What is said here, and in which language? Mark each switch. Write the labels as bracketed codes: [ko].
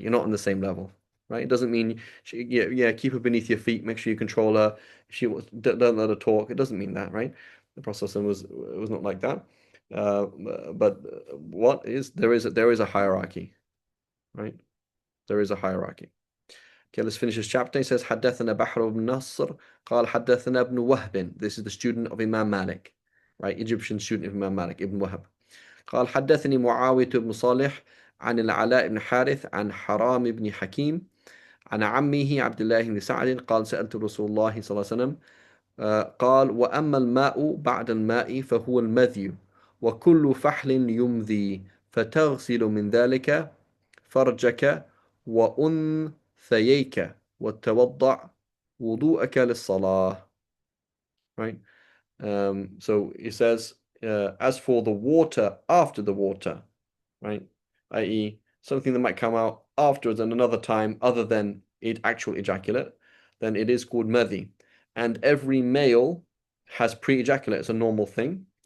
[en] You're not on the same level, right? It doesn't mean, yeah, keep her beneath your feet. Make sure you control her. If she don't let her talk. It doesn't mean that, right? The Prophet was not like that. Uh, but there is a hierarchy, right? There is a hierarchy. Okay, let's finish this chapter. He says, [ar] حدثنا بحر بن نصر قال حدثنا ابن وهب. [en] This is the student of Imam Malik, right? Egyptian student of Imam Malik, Ibn Wahab. [ar] قال حدثني معاوية بن صالح عن العلاء بن حارث عن حرام بن حكيم عن عمه عبد الله بن سعد قال سألت رسول الله صلى الله عليه وسلم قال وأما الماء بعد الماء فهو المذي وكل فحل يمذي فتغسل من ذلك فرجك وأنثييك وتوضع وضوءك للصلاة. [en] Right? So it says, as for the water after the water, right? I.e., something that might come out afterwards and another time other than actual ejaculate, then it is called madhi. And every male has pre-ejaculate. It's a normal thing.